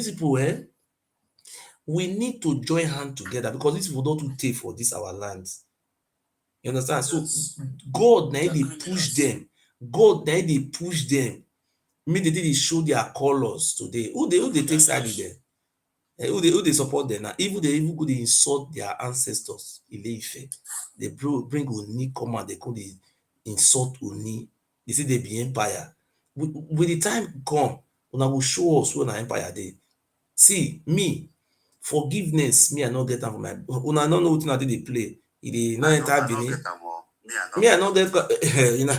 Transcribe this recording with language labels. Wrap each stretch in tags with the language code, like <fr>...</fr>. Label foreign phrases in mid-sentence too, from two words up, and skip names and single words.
<pcm>These people, we need to join hand together because these people don't take for this our land. You understand? Yes. So God now they push them. God now they push them. Immediately they show their colors today. Who they take side with them? Who they support them now? Even go they insult their ancestors. Ile-Ife. They bring Oni come and they go they insult Oni. They say they be empire. When the time come, una will show us when our empire dey. See me, forgiveness. Me I no get am for my. Una no know wetin I dey play. E dey no enter Benin. Me I no get. You know.</pcm>